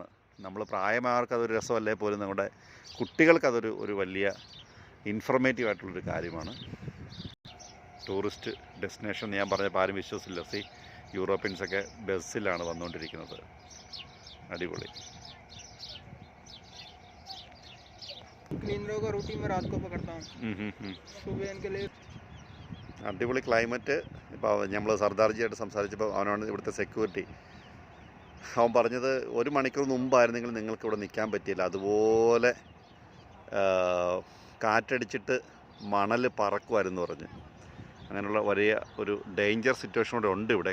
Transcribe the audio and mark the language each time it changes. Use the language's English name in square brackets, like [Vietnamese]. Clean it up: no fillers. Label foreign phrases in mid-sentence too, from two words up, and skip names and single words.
[Malayalam] നമ്മൾ പ്രായമായവർക്ക് അതൊരു രസമല്ലേ പോലും നമ്മുടെ കുട്ടികൾക്കതൊരു വലിയ ഇൻഫർമേറ്റീവ് ആയിട്ടുള്ളൊരു കാര്യമാണ്. [English] tourist destination [Malayalam] ഞാൻ പറഞ്ഞപ്പോൾ ആരും വിശ്വസിച്ചില്ല. യൂറോപ്യൻസൊക്കെ ബസ്സിലാണ് വന്നുകൊണ്ടിരിക്കുന്നത്. അടിപൊളി. [Hindi] क्लीनरों का रूटीन मैं रात को पकड़ता हूँ। सुबह इनके लिए [Malayalam] അടിപൊളി ക്ലൈമറ്റ്. ഇപ്പോൾ നമ്മൾ സർദാർജിയായിട്ട് സംസാരിച്ചപ്പോൾ അവനാണ് ഇവിടുത്തെ സെക്യൂരിറ്റി. അവൻ പറഞ്ഞത് 1 മണിക്കൂർ മുമ്പായിരുന്നെങ്കിൽ നിങ്ങൾക്ക് ഇവിടെ നിൽക്കാൻ പറ്റിയില്ല, അതുപോലെ കാറ്റടിച്ചിട്ട് മണൽ പറക്കുമായിരുന്നു പറഞ്ഞ്. അങ്ങനെയുള്ള വലിയ ഒരു [English] danger situation [Malayalam] കൂടെ ഉണ്ട് ഇവിടെ.